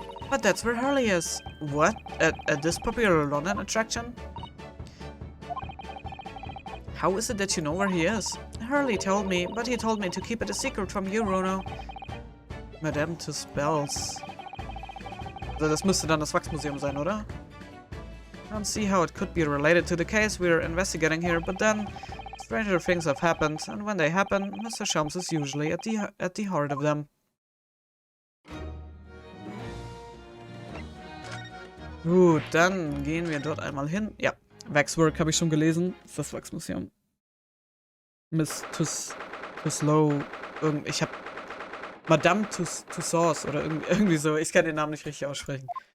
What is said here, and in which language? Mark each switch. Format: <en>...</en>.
<en>But that's where Hurley is. What? At this popular London attraction? How is it that you know where he is? Hurley told me, but he told me to keep it a secret from you, Runo. Madame to spells.</en> <de>Also das müsste dann das Wachsmuseum sein, oder?</de> <en>I don't see how it could be related to the case we're investigating here, but then stranger things have happened, and when they happen, Mr. Shelms is usually at the heart of them.</en> <de>Gut, dann gehen wir dort einmal hin. Ja, Waxwork habe ich schon gelesen. Das ist das Wachsmuseum. Miss Tuslow. Ich habe Madame Tussauds oder irgendwie so. Ich kann den Namen nicht richtig aussprechen.</de>